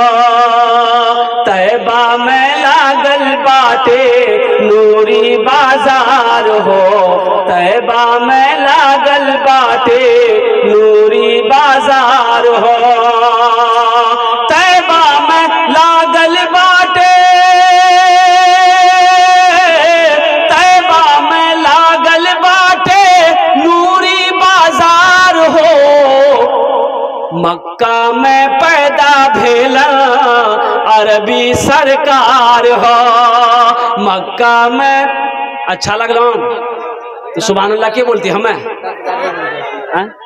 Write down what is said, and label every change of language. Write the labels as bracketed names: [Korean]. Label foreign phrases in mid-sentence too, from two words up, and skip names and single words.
[Bhojpuri] तैबा में लागल बाटे नूरी बाजार हो, तैबा में लागल बाटे नूरी बाजार हो, तैबा में लागल बाटे, तैबा में लागल बाटे नूरी बाजार हो, मक्का में पैदा भेला अरबी सरकार हो, मक्का में। अच्छा लगलो तो [Arabic] سبحان الله [Bhojpuri] के बोलती हमें।